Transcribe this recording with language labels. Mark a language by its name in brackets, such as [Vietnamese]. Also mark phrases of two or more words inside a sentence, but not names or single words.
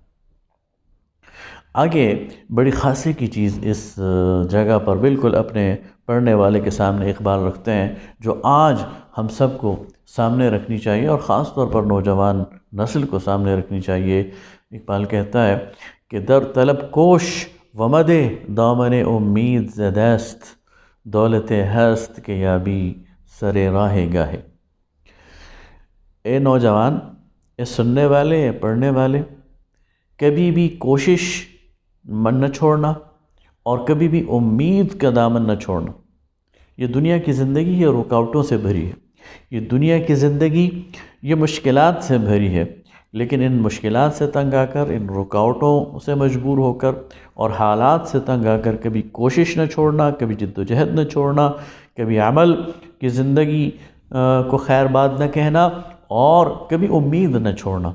[Urdu] آگے بڑی خاصی کی چیز اس جگہ پر بالکل اپنے پڑھنے والے کے سامنے اقبال رکھتے ہیں، جو آج ہم سب کو سامنے رکھنی چاہیے، اور خاص طور پر نوجوان نسل کو سامنے رکھنی چاہیے۔ اقبال کہتا ہے کہ [Persian] در طلب کوش و مد دامن امید زدست، دولت ہست کے یابی سر راہ گاہے۔ [Urdu] اے نوجوان، اے سننے والے، اے پڑھنے والے، کبھی بھی کوشش من نہ چھوڑنا، اور کبھی بھی امید کا دامن نہ چھوڑنا۔ یہ دنیا کی زندگی یہ رکاوٹوں سے بھری ہے، یہ دنیا کی زندگی یہ مشکلات سے بھری ہے، لیکن ان مشکلات سے تنگ آ کر، ان رکاوٹوں سے مجبور ہو کر اور حالات سے تنگ آ کر کبھی کوشش نہ چھوڑنا، کبھی جد و جہد نہ چھوڑنا، کبھی عمل کی زندگی کو خیر باد نہ کہنا، اور کبھی امید نہ چھوڑنا۔